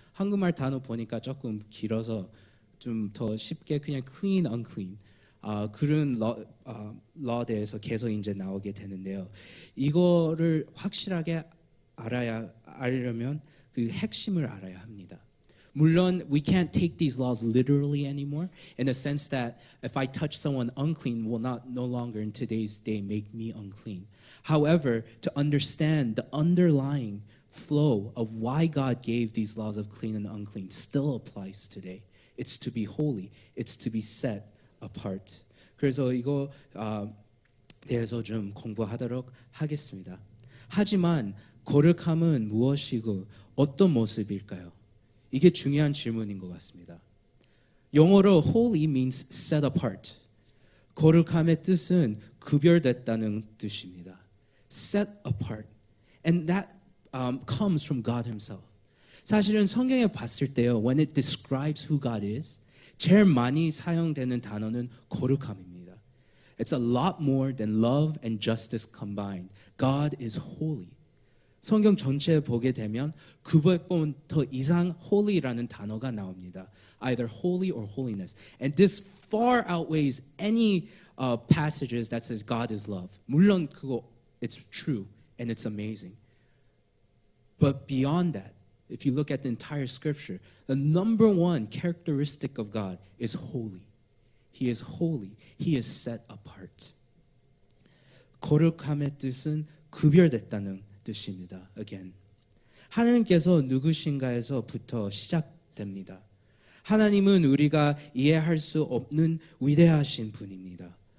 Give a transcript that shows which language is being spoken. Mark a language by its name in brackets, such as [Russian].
[Korean] 한국말 단어 보니까 조금 길어서 좀 더 쉽게 그냥 clean, unclean 그런 law 대해서 계속 이제 나오게 되는데요. 이거를 확실하게 알려면 그 핵심을 알아야 합니다. [English] 물론 we can't take these laws literally anymore in the sense that if I touch someone unclean will no longer in today's day make me unclean. However, to understand the underlying flow of why God gave these laws of clean and unclean still applies today. It's to be holy. It's to be set apart. [Korean] 그래서 이거 대해서 좀 공부하도록 하겠습니다. 하지만 거룩함은 무엇이고 어떤 모습일까요? 이게 중요한 질문인 것 같습니다. [English] 영어로 holy means set apart. [Korean] 거룩함의 뜻은 구별됐다는 뜻입니다. [English] Set apart. And that comes from God himself. [Korean] 사실은 성경에 봤을 때요, [English] when it describes who God is, [Korean] 제일 많이 사용되는 단어는 거룩함입니다. [English] It's a lot more than love and justice combined. God is holy. [Korean] 성경 전체에 보게 되면 900번 더 이상 holy라는 단어가 나옵니다. [English] Either holy or holiness. And this far outweighs any passages that says God is love. [Korean] 물론 그거 [English] it's true and it's amazing. But beyond that, if you look at the entire scripture, the number one characteristic of God is holy. He is holy. He is set apart. [Korean] 거룩함의 뜻은 구별됐다는 뜻입니다. [English] Again. [Korean] 하나님께서 누구신가에서부터 시작됩니다. 하나님은 우리가 이해할 수 없는 위대하신 분입니다.